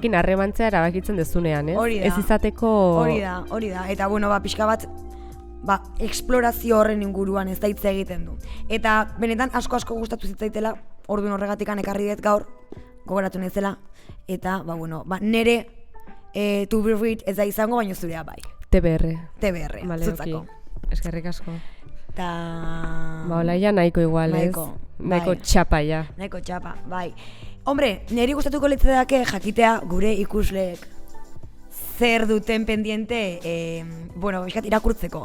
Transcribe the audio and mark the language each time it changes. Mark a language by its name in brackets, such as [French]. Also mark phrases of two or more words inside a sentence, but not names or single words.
[Basque] batekin harremantzea erabakitzen dezunean, ez? Hori da. Ez izateko... Hori da. Eta pixka bat, esplorazio horren inguruan ez da hitz egiten du. Eta benetan asko gustatu zitzaitela, orduan horregatikan ekarri dut gaur, gogoratu naizela, eta nere [English] to be read [Basque] ez da izango, baino zurea bai. TBR. Vale, zutzako. Eskerrik asko. Eta... Hola, ja nahiko igual, ez? Nahiko txapa, ja. Nahiko txapa, bai. Hombre, niri gustatuko litzateke jakitea gure ikusleek zer duten pendiente, irakurtzeko.